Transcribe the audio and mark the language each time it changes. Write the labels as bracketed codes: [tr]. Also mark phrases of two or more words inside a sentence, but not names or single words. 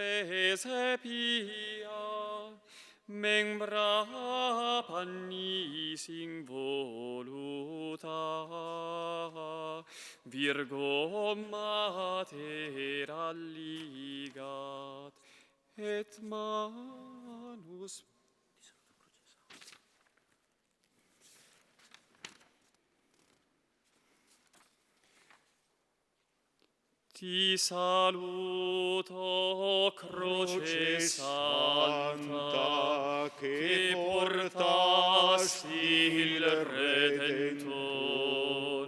[la] praesepia, membra pannis involuta, Virgo mater alligat, et manus [it] Ti saluto, croce santa, che portasti il Redentor.